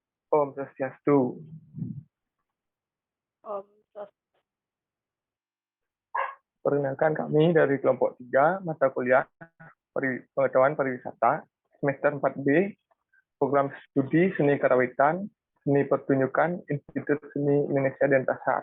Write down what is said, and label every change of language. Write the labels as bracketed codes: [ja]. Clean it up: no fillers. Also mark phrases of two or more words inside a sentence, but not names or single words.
[sa] Om Swastiastu. Om Sos- [id] Perkenalkan kami dari kelompok 3 mata kuliah Pengetahuan Pariwisata semester 4B, program studi Seni Karawitan, Seni Pertunjukan, Institut Seni Indonesia Denpasar.